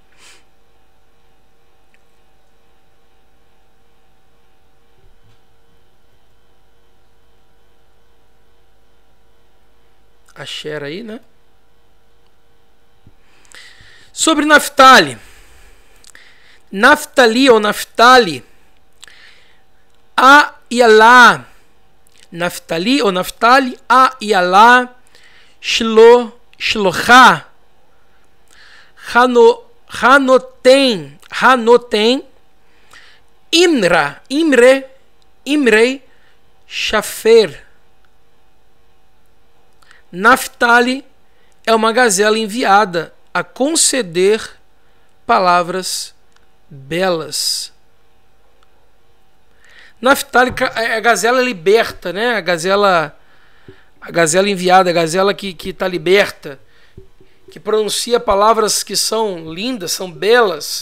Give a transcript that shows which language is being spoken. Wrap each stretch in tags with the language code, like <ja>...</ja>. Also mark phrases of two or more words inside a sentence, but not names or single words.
<pt>Asher aí, né? Sobre Naftali. Naftali ou Naftali.</pt> <he>אילה.</he> <pt>Naftali ou Naftali.</pt> <he>אילה שלוחה. Hanoten. Imrei. Shafer.</he> <pt>Naftali é uma gazela enviada a conceder palavras belas. Naftali é a gazela liberta, né? A gazela enviada, a gazela que está liberta, que pronuncia palavras que são lindas, são belas.</pt>